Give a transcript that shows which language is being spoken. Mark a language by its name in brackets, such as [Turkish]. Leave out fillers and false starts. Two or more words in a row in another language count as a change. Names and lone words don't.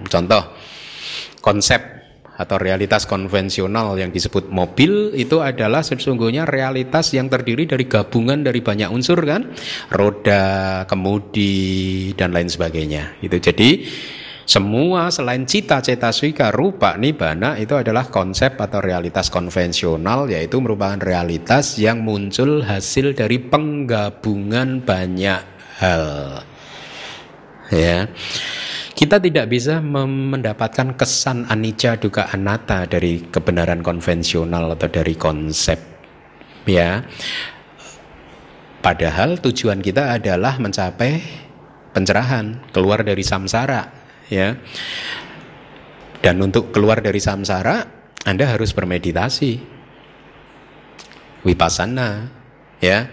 [Indonesian] Contoh, konsep atau realitas konvensional yang disebut mobil itu adalah sesungguhnya realitas yang terdiri dari gabungan dari banyak unsur, kan? Roda, kemudi, dan lain sebagainya. Itu jadi semua selain cita, [Pali] cetasvika, rupa, nibbana [Indonesian] itu adalah konsep atau realitas konvensional, yaitu merupakan realitas yang muncul hasil dari penggabungan banyak hal. Ya, kita tidak bisa mendapatkan kesan [Pali] anicca, dukkha, anatta [Indonesian] dari kebenaran konvensional atau dari konsep. Ya, padahal tujuan kita adalah mencapai pencerahan, keluar dari samsara. Ya, dan untuk keluar dari samsara Anda harus bermeditasi, vipassana, ya.